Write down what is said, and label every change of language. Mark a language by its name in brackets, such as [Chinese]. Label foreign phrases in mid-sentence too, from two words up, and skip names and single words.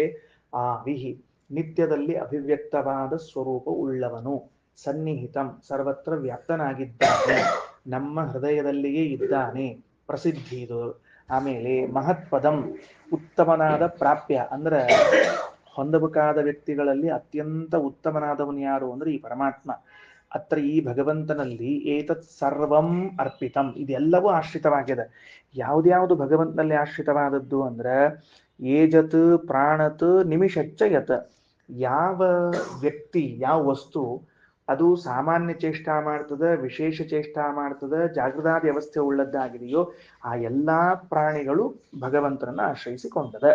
[Kannada] ವಿಹಿ ನಿತ್ಯದಲ್ಲಿ ಅಭಿವ್ಯಕ್ತವಾದ ಸ್ವರೂಪ ಉಳ್ಳವನು, ಸನ್ನಿಹಿತಂ ಸರ್ವತ್ರ ವ್ಯಾಪ್ತನಾಗಿದ್ದಾನೆ, ನಮ್ಮ ಹೃದಯದಲ್ಲಿಯೇ ಇದ್ದಾನೆ, ಪ್ರಸಿದ್ಧಿ ಇದು. ಆಮೇಲೆ ಮಹತ್ಪದಂ ಉತ್ತಮನಾದ ಪ್ರಾಪ್ಯ ಅಂದ್ರೆ ಹೊಂದಬೇಕಾದ ವ್ಯಕ್ತಿಗಳಲ್ಲಿ ಅತ್ಯಂತ ಉತ್ತಮನಾದವನು ಯಾರು ಅಂದ್ರೆ ಈ ಪರಮಾತ್ಮ. ಅತ್ರ ಈ ಭಗವಂತನಲ್ಲಿ [Sanskrit] ಏತತ್ ಸರ್ವಂ ಅರ್ಪಿತಂ [Kannada] ಇದೆಲ್ಲವೂ ಆಶ್ರಿತವಾಗಿದೆ. ಯಾವ್ದ್ಯಾವುದು ಭಗವಂತನಲ್ಲಿ ಆಶ್ರಿತವಾದದ್ದು ಅಂದ್ರೆ [Sanskrit] ಏಜತ್ ಪ್ರಾಣತ್ ನಿಮಿಷಚ್ಚ ಯತ್. [Kannada] ಯಾವ ವ್ಯಕ್ತಿ ಯಾವ ವಸ್ತು ಅದು ಸಾಮಾನ್ಯ ಚೇಷ್ಟಾ ಮಾಡ್ತದೆ, ವಿಶೇಷ ಚೇಷ್ಟಾ ಮಾಡ್ತದೆ, ಜಾಗೃತಾದಿ ವ್ಯವಸ್ಥೆ ಉಳ್ಳದ್ದಾಗಿದೆಯೋ ಆ ಎಲ್ಲಾ ಪ್ರಾಣಿಗಳು ಭಗವಂತನನ್ನ ಆಶ್ರಯಿಸಿಕೊಂಡದ.